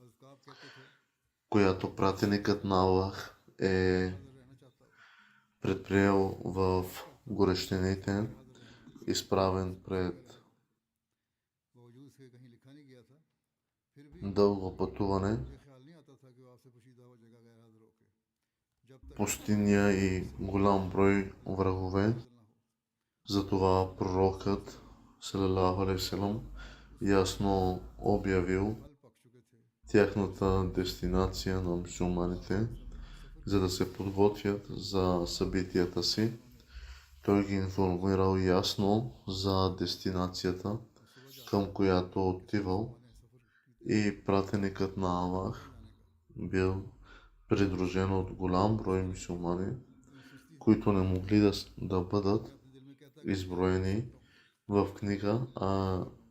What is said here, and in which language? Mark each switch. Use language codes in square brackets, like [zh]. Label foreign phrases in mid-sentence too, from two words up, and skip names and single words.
[bg] която пратеникът на Аллах е предприел в горещините, изправен пред дълго пътуване, пустиня и голям брой врагове. Затова пророкът [ar] صلى الله عليه وسلم [bg] ясно обявил тяхната дестинация на мюсюлманите, за да се подготвят за събитията си. Той ги информирал ясно за дестинацията, към която отивал, и пратеникът на Аллах бил придружен от голям брой мюсюлмани, които не могли да бъдат изброени в книга, а